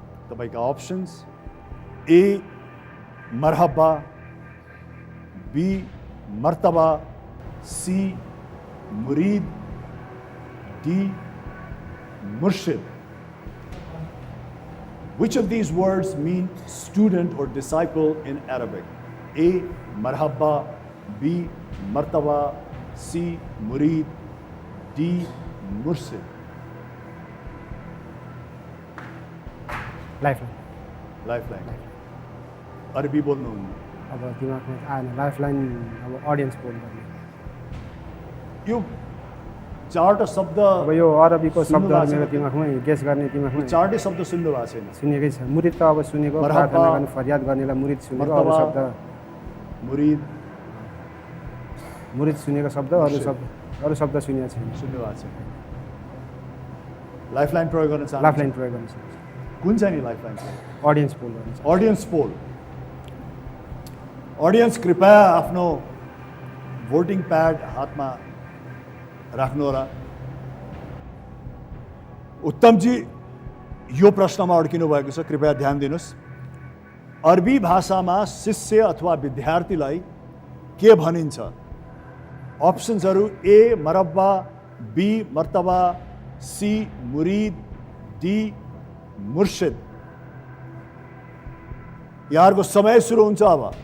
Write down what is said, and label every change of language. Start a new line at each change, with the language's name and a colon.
Nepali: तपाईका options: A Marhaba, be मर्तबा, C मुरीद, D मुर्शिद।
English: Which of these words mean student or disciple in Arabic? A marhaba, B martaba, C murid, D mursid.
Nepali: Lifeline. अरबी बोल्नुहुन्न? अब दिमागमा आएन। Lifeline अब audience बोल गर्ने। यो चारवटा शब्द, अब यो अरबीको शब्द मेरो दिमागमै गेस गर्ने दिमागमा चारवटै शब्द सुन्नु भएको छैन? सुनेकै छ। मुरिद त अब सुनेको, प्रार्थना गर्ने फरियाद गर्नेलाई मुरिद सुनेको। अरू शब्द मुरिद सुनेको शब्द, अरू शब्द सुनेको छैन। सुन्नु भएको छैन। लाइफलाइन प्रयोग गर्न चाहन्छु? लाइफलाइन प्रयोग गर्न चाहन्छु। कुन चाहिँ नि लाइफलाइन? अडियन्स पोल गर्नु। अडियन्स पोल। अडियन्स कृपया आफ्नो भोटिङ प्याड हातमा राख्नु होला। उत्तमजी यो प्रश्नमा अड्किनु भएको छ, कृपया ध्यान दिनुहोस्। अरबी भाषामा शिष्य अथवा विद्यार्थीलाई के भनिन्छ? अप्सन्सहरू: ए मरब्बा, बी मर्तबा, सी मुरीद, डी मुर्शिद। यहाँहरूको समय सुरु हुन्छ अब।